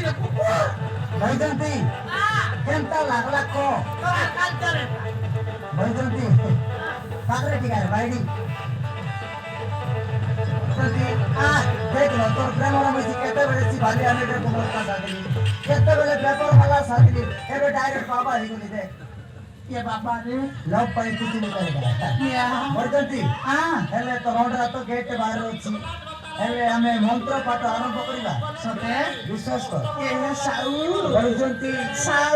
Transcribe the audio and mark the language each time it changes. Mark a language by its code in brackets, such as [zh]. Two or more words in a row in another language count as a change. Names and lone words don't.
[or] ବୈଜନ୍ତୀ କେନ୍ତା ଲାଗଲା କହ ଡୋର କାଲଚାରେ ବୈଜନ୍ତୀ ପାଖରେ ଟିକେ ବାଇଡି ଦେଖିଲ ତୋର ପ୍ରେମର ମିଶି କେତେବେଳେ ସି ଭାଲି ଆମେ କୋମଳତା ସାଥିଲି କେତେବେଳେ ପେପର ବାଲା ସାଥିଲି ଏବେ ଡାଇରେକ୍ଟ ବାବା ହେଇଗଲି ଦେ [hi] ये बाबा रे [or] ଲଭ୍ ପାଇଁ କିଛି ନି କରିବ या ବୈଜନ୍ତୀ हां ହେଲେ ତ ରଣ୍ଡରା ତ ଗେଟ୍ ବାହାରେ ଅଛି ଏବେ ଆମେ ମନ୍ତ୍ର ପାଠ ଆରମ୍ଭ କରିବା ସତେ ବିଶ୍ୱାସ କର ये साउ ବୈଜନ୍ତୀ ସାଉ